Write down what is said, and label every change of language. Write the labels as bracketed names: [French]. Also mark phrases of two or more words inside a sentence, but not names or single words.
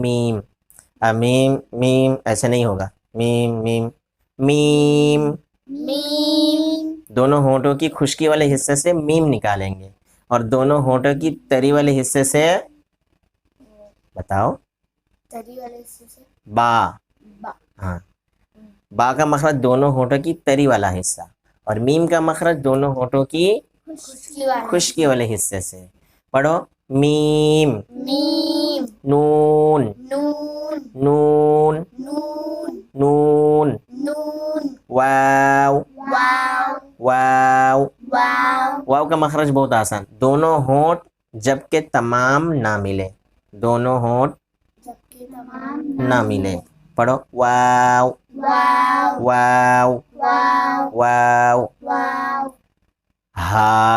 [Urdu] میم میم میم ایسے نہیں ہوگا، میم میم میم. میم دونوں ہونٹوں کی خشکی والے حصے سے میم نکالیں گے اور دونوں ہونٹوں کی تری والے حصے سے بتاؤ تری والے حصے سے با. با ہاں، با کا مخرج دونوں ہونٹوں کی تری والا حصہ اور میم کا مخرج دونوں ہونٹوں کی خشکی والے خشکی والے حصے سے. پڑھو میم میم نون نون نون نون نون. نون واو واو واو. واو واو کا مخرج بہت آسان، دونوں ہونٹ جب کہ تمام نہ ملے، دونوں ہونٹ جبکہ تمام نہ ملے. پڑھو واو واو واو واو واو. واو ہا